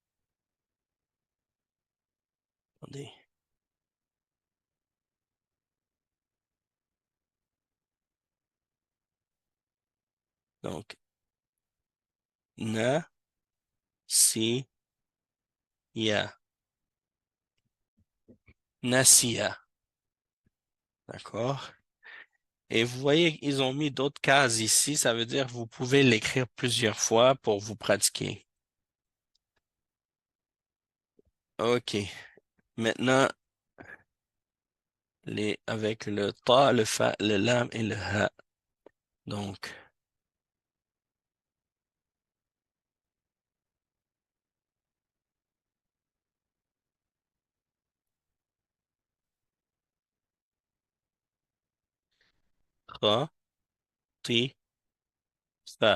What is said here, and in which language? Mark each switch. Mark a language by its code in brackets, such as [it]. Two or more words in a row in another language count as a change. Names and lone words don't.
[fr] Attendez. Donc, [ar] na, si, ya. Nasiya. [fr] D'accord? Et vous voyez, ils ont mis d'autres cases ici. Ça veut dire que vous pouvez l'écrire plusieurs fois pour vous pratiquer. OK. Maintenant, avec le ta, le fa, le lam et le ha. Donc, [ar] ra, ti, fa.